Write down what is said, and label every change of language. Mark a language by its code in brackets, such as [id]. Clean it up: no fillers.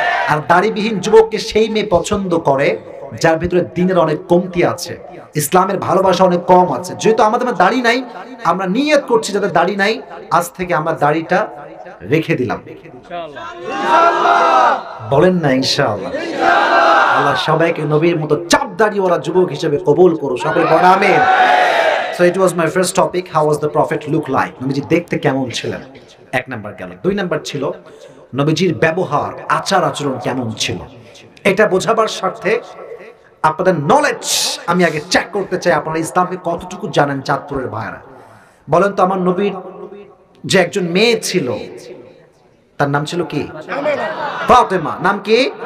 [bn] আর দাড়িবিহীন যুবককে সেই মেয়ে পছন্দ করে যার ভিতরে দ্বীনের অনেক কমতি আছে, ইসলামের ভালোবাসা অনেক কম আছে। যেহেতু আমাদের দাড়ি নাই, আমরা নিয়ত করছি যাদের দাড়ি নাই, আজ থেকে আমরা দাড়িটা রেখে দিলাম। বলেন না ইনশাআল্লাহ? আল্লাহ সবাইকে নবীর মতো চাপ দাড়িওয়ালা যুবক হিসেবে কবুল করুন, সকলে বলেন আমিন। [en] So it was my first topic, how was the prophet look like? [bn] নবীজি দেখতে কেমন ছিলেন, এক নাম্বার গেল। দুই নাম্বার ছিল নবীজির ব্যবহার, আচার আচরণ কেমন ছিল। এটা বোঝাবার স্বার্থে আপনাদের নলেজ আমি আগে চেক করতে চাই, আপনারা ইসলামকে কতটুকু জানেন। চাঁদপুরের ভাইরা বলেন তো, আমার নবীর যে একজন মেয়ে ছিল তার নাম ছিল কি? ফাতেমা। নাম কি?